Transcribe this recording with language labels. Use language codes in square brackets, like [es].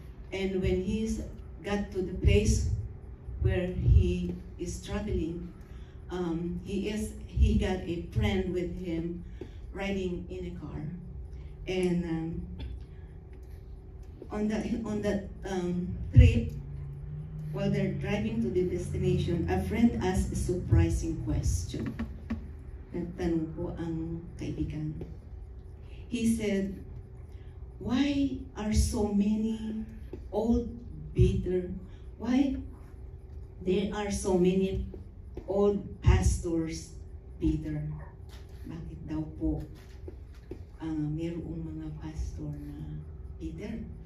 [en] And when he got to the place where he is traveling, he got a friend with him riding in a car. And on that trip, while they're driving to the destination, a friend asked a surprising question. [tl] Nagtanong po ang kaibigan. [en] He said, "Why are so many old why there are so many old pastors bitter?" [tl] Bakit daw po mayroong mga pastor na bitter?